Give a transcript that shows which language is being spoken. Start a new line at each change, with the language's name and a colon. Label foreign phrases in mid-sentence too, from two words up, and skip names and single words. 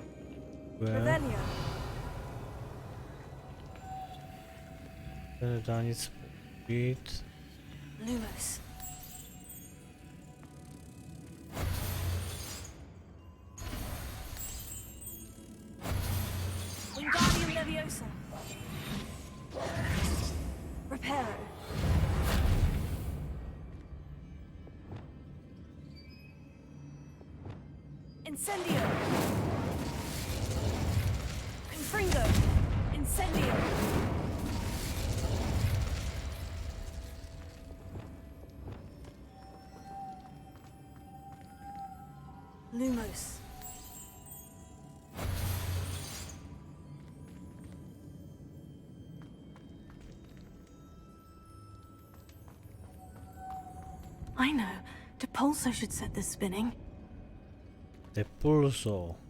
Czech: Revelio. To nedá nic být. Lumos. Wingardium Leviosa. Reparo. Incendio. Confringo. Incendio. Lumos.
English: I know. Depulso should set this spinning. Depulso.